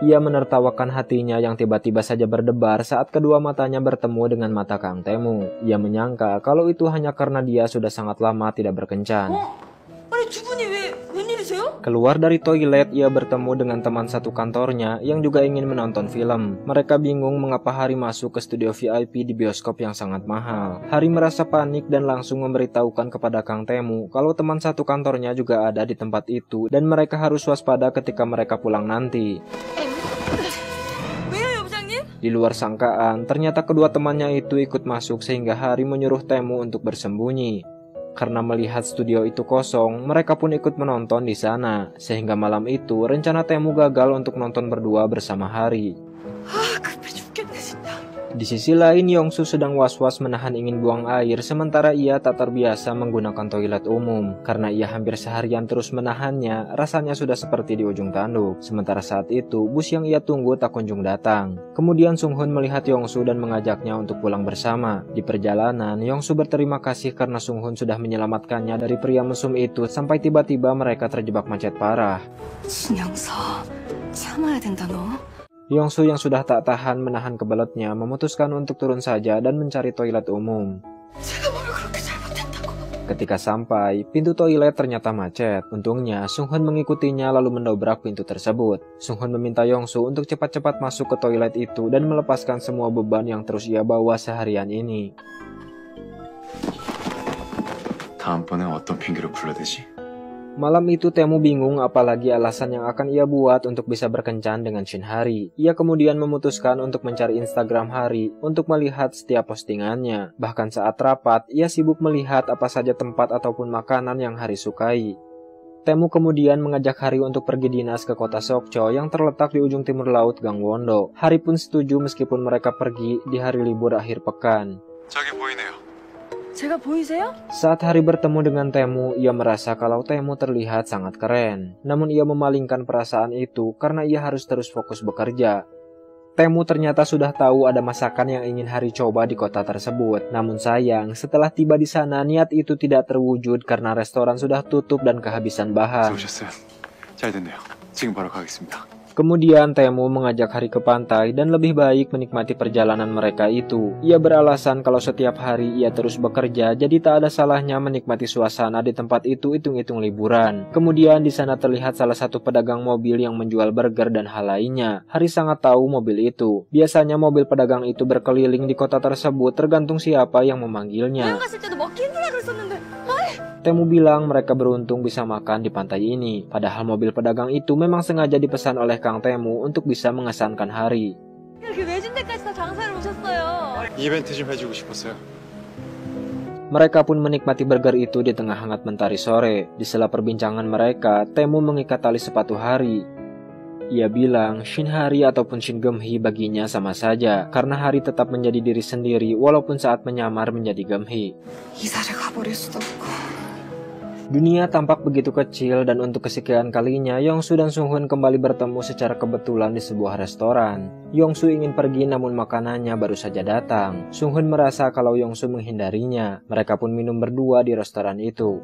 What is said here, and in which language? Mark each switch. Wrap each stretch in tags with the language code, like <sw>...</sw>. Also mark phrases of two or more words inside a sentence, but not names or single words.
<id>Ia menertawakan hatinya yang tiba-tiba saja berdebar saat kedua matanya bertemu dengan mata Kang Temu. Ia menyangka kalau itu hanya karena dia sudah sangat lama tidak berkencan.</id> <ko>아니 두 분이 웬일이세요?</ko> <id>Keluar dari toilet, ia bertemu dengan teman satu kantornya yang juga ingin menonton film. Mereka bingung mengapa Hari masuk ke studio VIP di bioskop yang sangat mahal. Hari merasa panik dan langsung memberitahukan kepada Kang Temu kalau teman satu kantornya juga ada di tempat itu dan mereka harus waspada ketika mereka pulang nanti.</id> <ko>왜요, 부장님?</ko> <id>Di luar sangkaan, ternyata kedua temannya itu ikut masuk sehingga Hari menyuruh Temu untuk bersembunyi. Karena melihat studio itu kosong, mereka pun ikut menonton di sana. Sehingga malam itu, rencana Temu gagal untuk nonton berdua bersama Hari.</id> <ko>아, 급해 죽겠네 진짜.</ko> <id>Di sisi lain, Yongsu sedang was-was menahan ingin buang air, sementara ia tak terbiasa menggunakan toilet umum. Karena ia hampir seharian terus menahannya, rasanya sudah seperti di ujung tanduk. Sementara saat itu, bus yang ia tunggu tak kunjung datang. Kemudian Sunghun melihat Yongsu dan mengajaknya untuk pulang bersama. Di perjalanan, Yongsu berterima kasih karena Sunghun sudah menyelamatkannya dari pria mesum itu sampai tiba-tiba mereka terjebak macet parah.</id> <ko>신영서, 참아야 된다 너.</ko> <id>Yongsu yang sudah tak tahan menahan kebeletnya memutuskan untuk turun saja dan mencari toilet umum.</id> <ko>제가 뭘 그렇게 잘못했다고.</ko> <id>Ketika sampai, pintu toilet ternyata macet. Untungnya, Sunghun mengikutinya lalu mendobrak pintu tersebut. Sunghun meminta Yongsu untuk cepat-cepat masuk ke toilet itu dan melepaskan semua beban yang terus ia bawa seharian ini.</id> <ko>다음번엔 어떤 핑계로 불러대지?</ko> <id>Malam itu Temu bingung apalagi alasan yang akan ia buat untuk bisa berkencan dengan Shin Hari. Ia kemudian memutuskan untuk mencari Instagram Hari untuk melihat setiap postingannya. Bahkan saat rapat, ia sibuk melihat apa saja tempat ataupun makanan yang Hari sukai. Temu kemudian mengajak Hari untuk pergi dinas ke kota Sokcho yang terletak di ujung timur laut Gangwon-do. Hari pun setuju meskipun mereka pergi di hari libur akhir pekan.</id> <ko>저기 보이네요. 제가 보이세요?</ko> <id>Saat Hari bertemu dengan Temu, ia merasa kalau Temu terlihat sangat keren. Namun ia memalingkan perasaan itu karena ia harus terus fokus bekerja. Temu ternyata sudah tahu ada masakan yang ingin Hari coba di kota tersebut. Namun sayang, setelah tiba di sana niat itu tidak terwujud karena restoran sudah tutup dan kehabisan bahan.</id> <ko>오셨어요. 잘 됐네요. 지금 바로 가겠습니다.</ko> <id>Kemudian Temu mengajak Hari ke pantai dan lebih baik menikmati perjalanan mereka itu. Ia beralasan kalau setiap hari ia terus bekerja, jadi tak ada salahnya menikmati suasana di tempat itu hitung-hitung liburan. Kemudian di sana terlihat salah satu pedagang mobil yang menjual burger dan hal lainnya. Hari sangat tahu mobil itu. Biasanya mobil pedagang itu berkeliling di kota tersebut tergantung siapa yang memanggilnya.</id> <ko>갔을 때도 먹기 힘들다 그랬었는데.</ko> <id>Temu bilang mereka beruntung bisa makan di pantai ini. Padahal mobil pedagang itu memang sengaja dipesan oleh Kang Temu untuk bisa mengesankan Hari.</id> <ko>이렇게 외진 데까지 다 장사를 오셨어요. 이벤트 좀 해주고 싶었어요.</ko> <id>Mereka pun menikmati burger itu di tengah hangat mentari sore. Di sela perbincangan mereka, Taemu mengikat tali sepatu Hari. Ia bilang Shin Hari ataupun Shin Geum-hee baginya sama saja, karena Hari tetap menjadi diri sendiri walaupun saat menyamar menjadi Geum-hee.</id> <ko>이사를 가버릴 수도 없고.</ko> <id>Dunia tampak begitu kecil dan untuk kesekian kalinya Yongsu dan Sunghun kembali bertemu secara kebetulan di sebuah restoran. Yongsu ingin pergi namun makanannya baru saja datang. Sunghun merasa kalau Yongsu menghindarinya. Mereka pun minum berdua di restoran itu.</id>